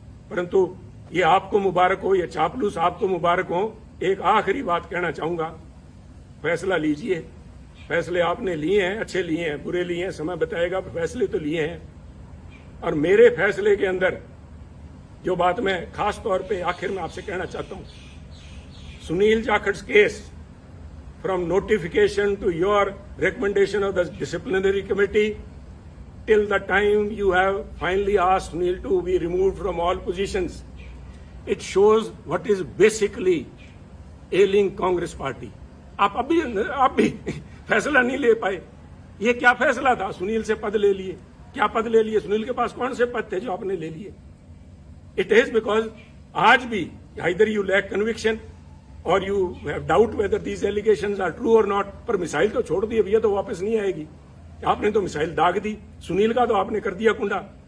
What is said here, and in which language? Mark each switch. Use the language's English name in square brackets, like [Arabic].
[Hindi] परंतु ये आपको मुबारक हो, ये चापलूस आपको मुबारक हो। एक आखिरी बात कहना चाहूंगा, फैसला लीजिए। फैसले आपने लिए हैं, अच्छे लिए हैं, बुरे लिए हैं, समय बताएगा, फैसले तो लिए हैं। और मेरे फैसले के अंदर जो बात मैं खास तौर पे आखिर में आपसे कहना चाहता हूं, [English] Sunil Jakhat's case, from notification to your recommendation of the disciplinary committee, till the time you have finally asked Sunil to be removed from all positions, it shows what is basically ailing Congress party. [Hindi] आप भी फैसला नहीं ले पाए। ये क्या फैसला था? सुनील से पद ले लिए। क्या पद ले लिए? सुनील के पास कौन से पद थे जो आपने ले लिए? [English] It is because [Hindi] आज भी [English] either you lack conviction or you have doubt whether these allegations are true or not. [Hindi] पर मिसाइल तो छोड़ दी, अब ये तो वापस नहीं आएगी। आपने तो मिसाइल दाग दी। सुनील का तो आपने कर दिया कुंडा।